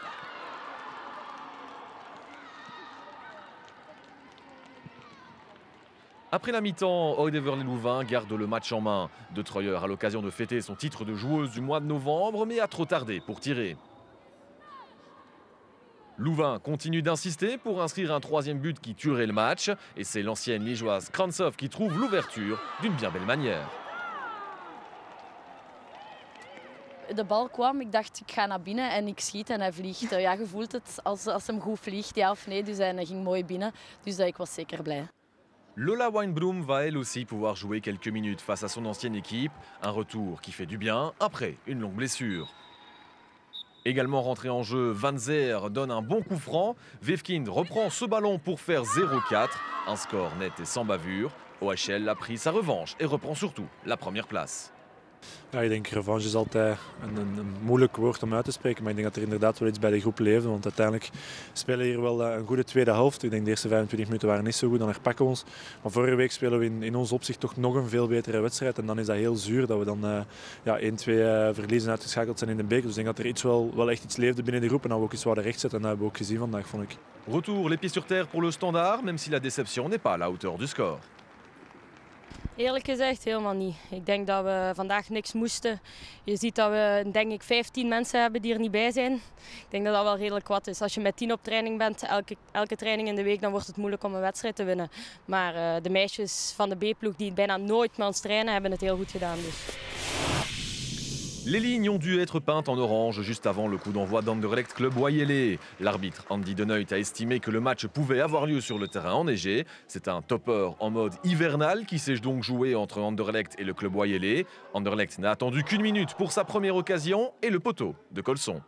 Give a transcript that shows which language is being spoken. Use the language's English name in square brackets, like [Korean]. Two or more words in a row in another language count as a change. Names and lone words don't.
[French] Après la mi-temps, Oud-Heverlee-Louvain garde le match en main. De Troyer a l'occasion de fêter son titre de joueuse du mois de novembre, mais a trop tardé pour tirer. Louvain continue d'insister pour inscrire un 3e but qui tuerait le match. Et c'est l'ancienne liégeoise Krantsov qui trouve l'ouverture d'une bien belle manière. [Dutch] De bal kwam, ik dacht ik ga naar binnen en ik schiet en hij vliegt. Ja, je voelt het als hem goed vliegt, ja of nee. Dus hij ging mooi binnen, dus ik was zeker blij. [French] Lola Weinbloem va elle aussi pouvoir jouer quelques minutes face à son ancienne équipe. Un retour qui fait du bien après une longue blessure. Également rentré en jeu, Van Zer donne un bon coup franc. Weefkind reprend ce ballon pour faire 0-4. Un score net et sans bavure. OHL a pris sa revanche et reprend surtout la première place. [Dutch] Ja, ik denk revanche is altijd een moeilijk woord om uit te spreken, maar ik denk dat er inderdaad wel iets bij de groep leefde. Want uiteindelijk spelen we hier wel een goede tweede helft. Ik denk de eerste 25 minuten waren niet zo goed, dan herpakken we ons. Maar vorige week spelen we in ons opzicht toch nog een veel betere wedstrijd. En dan is dat heel zuur dat we dan 1-2 verliezen uitgeschakeld zijn in de beker. Dus ik denk dat er wel echt iets leefde binnen de groep en dat we ook iets zouden rechtzetten. En dat hebben we ook gezien vandaag, vond ik. [French] Retour les pieds sur terre pour le Standard, même si la déception n'est pas à la hauteur du score. [Dutch] Eerlijk gezegd helemaal niet. Ik denk dat we vandaag niks moesten. Je ziet dat we denk ik 15 mensen hebben die er niet bij zijn. Ik denk dat dat wel redelijk wat is. Als je met 10 op training bent, elke training in de week, dan wordt het moeilijk om een wedstrijd te winnen. Maar de meisjes van de B-ploeg die bijna nooit met ons trainen, hebben het heel goed gedaan. Dus. [French] Les lignes ont dû être peintes en orange juste avant le coup d'envoi d'Anderlecht Club Wayele. L'arbitre Andy Deneut a estimé que le match pouvait avoir lieu sur le terrain enneigé. C'est un topper en mode hivernal qui s'est donc joué entre Anderlecht et le Club Wayele. Anderlecht n'a attendu qu'1 minute pour sa première occasion et le poteau de Colson.